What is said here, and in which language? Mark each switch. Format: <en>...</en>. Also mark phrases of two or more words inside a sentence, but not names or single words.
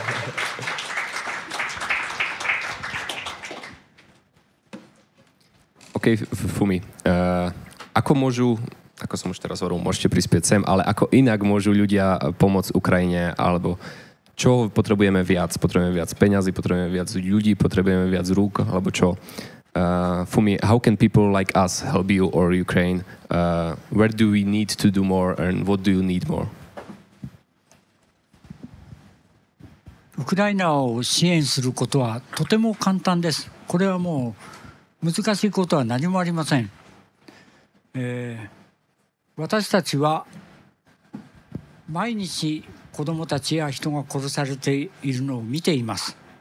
<sk>OK, Fumi. Ako som už teraz hovoril, môžete prispieť sem, ale ako inak môžu ľudia pomôcť Ukrajine, alebo čo potrebujeme viac? Potrebujeme viac peňazí, potrebujeme viac ľudí, potrebujeme viac rúk, alebo čo?</sk> <en>Fumi, how can people like us help you or Ukraine? Where do we need to do more and what do you need more?</en> <ja>ウクライナを支援することはとても簡単です。これはもう難しいことは何もありません。私たちは毎日子どもたちや人が殺されているのを見ています。</ja>